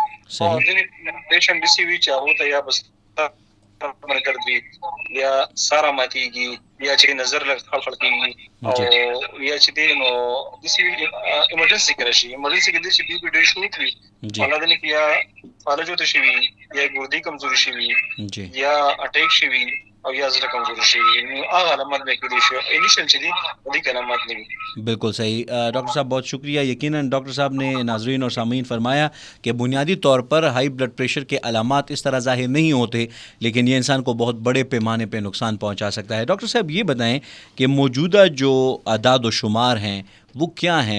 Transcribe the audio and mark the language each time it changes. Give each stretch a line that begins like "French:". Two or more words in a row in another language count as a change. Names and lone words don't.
Pashto: ځینې پیشنټ داسې وي چې هغو ته یا بس مرګ وي یا سارا ماتېږي یا چې نظر لږ خلخل کېږي او یا چې دی نو داسې ایمرجنسي کې راشي. ایمرجنسي کې داسې بي پي ډېر شروع وي الله دې نه کړي یا فالج ورته شوي یا ګردې کمزوري شوي یا اټیک شوي او یا زړه کمزوري شي، نو هغه علامات به کېدای شي انیشل چې دي دې علامات نه وي.
Urdu: بالکل صحیح ڈاکٹر صاحب، بہت شکریہ. یقیناً ڈاکٹر صاحب نے ناظرین اور سامعین فرمایا کہ بنیادی طور پر
English: high blood pressure
Urdu: کے علامات اس طرح ظاہر نہیں ہوتے، لیکن یہ انسان کو بہت بڑے پیمانے پہ نقصان پہنچا سکتا ہے. ڈاکٹر صاحب یہ بتائیں کہ موجودہ جو اعداد و شمار ہیں وہ کیا ہیں؟